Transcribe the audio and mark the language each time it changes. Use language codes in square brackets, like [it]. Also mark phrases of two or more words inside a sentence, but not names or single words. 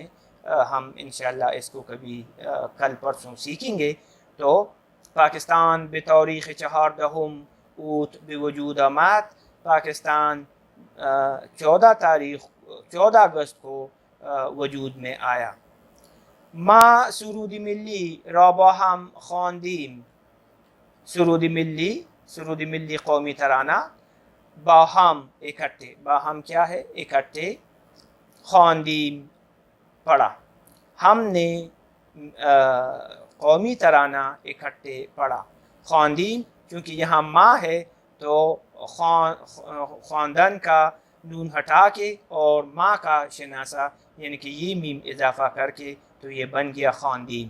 [ur] ہم انشاءاللہ اس کو کبھی کل پرسوں سیکھیں گے۔ تو [fa] پاکستان بتاریخ 14 اوت بے وجود آمد، [ur] پاکستان 14 اگست کو وجود میں آیا۔ [fa] ما سرود ملی را با هم خواندیم، سرود ملی [ur] قومی ترانہ، [fa] با ہم اکٹھے، با ہم [ur] کیا ہے؟ اکٹھے، خواندیم پڑھا، ہم نے قومی ترانہ اکٹھے پڑھا۔ خواندیم چونکہ یہاں ماں ہے تو خواندن کا نون ہٹا کے اور ماں کا شناسہ یعنی کہ یہ میم اضافہ کر کے تو یہ بن گیا خواندیم۔